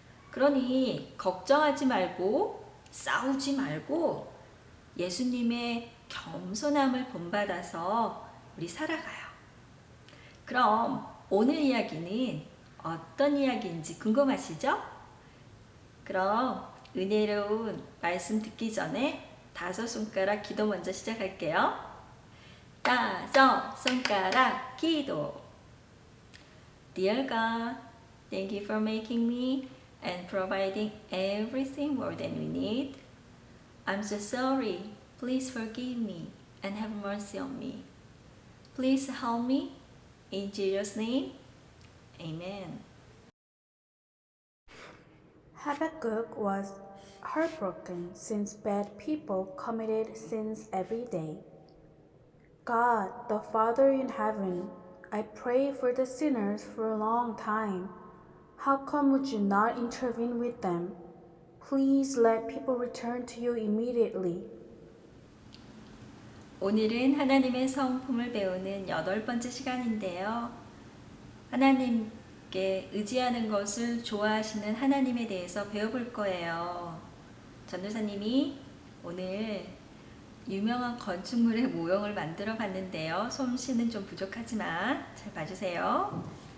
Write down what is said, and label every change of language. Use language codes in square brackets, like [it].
[ko] 그러니 걱정하지 말고 싸우지 말고 예수님의 겸손함을 본받아서 우리 살아가요. 그럼 오늘 이야기는 어떤 이야기인지 궁금하시죠? 그럼 은혜로운 말씀 듣기 전에 5손가락 기도 먼저 시작할게요. 5손가락 기도. [en] Dear God, thank you for making me and providing everything more than we need. I'm so sorry. Please forgive me and have mercy on me. Please help me. In Jesus' name, Amen. Habakkuk was heartbroken since bad people committed sins every day. God, the Father in heaven, I pray for the sinners for a long time. How come would you not intervene with them? Please let people return to you immediately. [ko] 오늘은 하나님의 성품을 배우는 8번째 시간인데요. 하나님께 의지하는 것을 좋아하시는 하나님에 대해서 배워볼 거예요. 전도사님이 오늘 유명한 건축물의 모형을 만들어 봤는데요. 솜씨는 좀 부족하지만 잘 봐주세요.